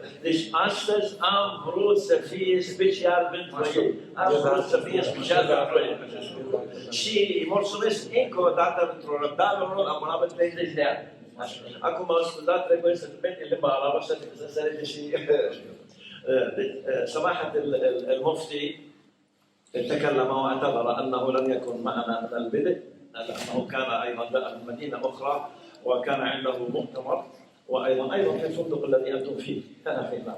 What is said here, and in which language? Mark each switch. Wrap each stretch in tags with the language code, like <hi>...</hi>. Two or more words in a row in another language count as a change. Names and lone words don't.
<ro>Deci astăzi am vrut să fie special pentru ei. Am vrut să fie special pentru ei. Și îi mulțumesc încă o dată pentru răbdare lor, am avut 30 de ani. Acum, scuzați, trebuie să merg în limba arabă să înțelege și...</ro> <ar>سماحة المفتي تكلم واعتذر أنه لم يكن معنا من البدء لأنه كان أيضا من مدينة أخرى وكان عنده مؤتمر وأيضا في الفندق الذي أنتم فيه كان في النار.</ar>